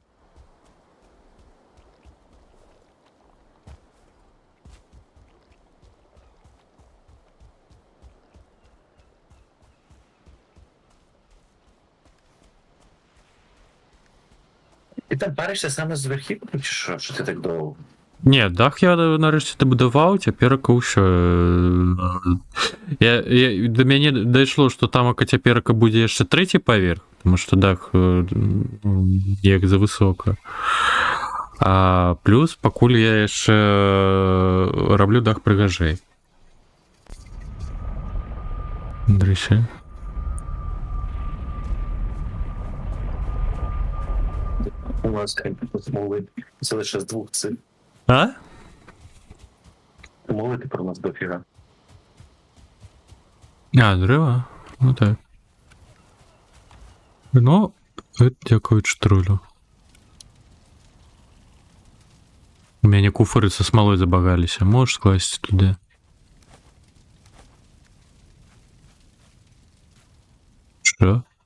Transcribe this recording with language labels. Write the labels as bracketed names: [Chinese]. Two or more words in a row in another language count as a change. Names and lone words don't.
[Ukrainian] Ти там паришся саме з верхівки, чи що? Що ти так довго? Не, дах я нарешті добудував, [Belarusian] цяперака ўсё. До мяне дайшло, што тамака цяперака будзе яшчэ трэці паверх, тому што дах як за высока. А плюс пакуль я яшчэ раблю дах прыгажэй. [Ukrainian] Дрыще. У нас смоли. Це лише з двох цих. А? Смоли тепер у нас дофіга. А, [Belarusian] дрэва? Ну так. Ну, гэта дзякуючы тролю. У мяне куфары са смалой забагаліся. Можаш скласці туды. Што?